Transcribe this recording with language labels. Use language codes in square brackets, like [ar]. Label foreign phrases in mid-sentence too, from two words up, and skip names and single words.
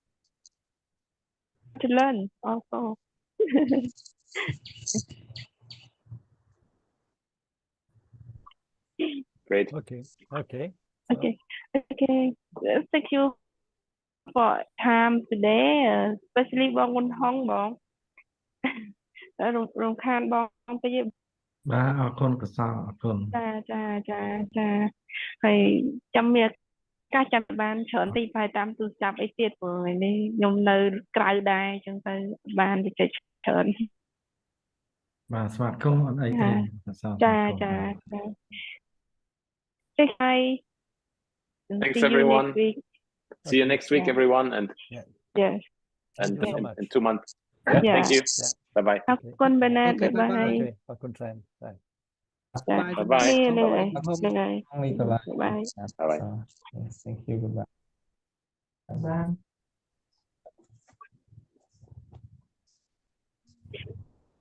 [en] To learn also. Great. Okay. Thank you for time today, especially Bong Won Hong Bong. [km] រំខានបងតិច បាទអរគុណកសលអរគុណ ចាហើយចាំមានការចាំបានច្រើនតិចតែតាមទូរស័ព្ទអីទៀតព្រោះថ្ងៃនេះខ្ញុំនៅក្រៅដែរអញ្ចឹងទៅបានវិចិត្រច្រើន បាទស្វាគមន៍អត់អីទេកសល ចា [en] Thanks everyone. See you next week everyone, and yes, and in 2 months. Yeah. Thank you. Bye bye. [km] អរគុណបណ្ណា [en] Okay. Bye bye. Okay. [km] អរគុណច្រើន [en] Bye. Bye bye. Bye. Bye bye. Thank you. Goodbye. Bye.